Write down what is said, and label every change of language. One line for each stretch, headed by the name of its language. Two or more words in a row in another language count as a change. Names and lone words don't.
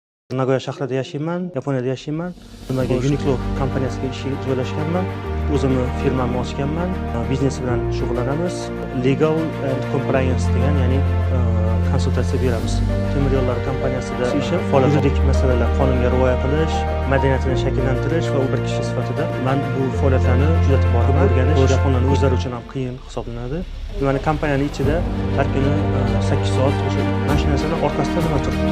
Uzbek: Nagoya shahrida yashayman, Yaponiyada yashayman. Nimaga Uniqlo kompaniyasiga ishga joylashganman. O'zimni firmamni ochganman. Biznes bilan shug'ullanamiz.
English: Legal and compliance
Uzbek: degan, ya'ni konsultatsiya beramiz. Temir yo'llar kompaniyasida ishim yuridik masalalar, qonunga rioya qilish, madaniyatini shakllantirish va u bir kishi sifatida men bu faoliyatlarni juda borib o'rganish, yaponlarning o'zlari uchun ham qiyin hisoblanadi. Mana kompaniyaning ichida har kuni 8 soat o'sha mashinasini orqasida nima turibdi?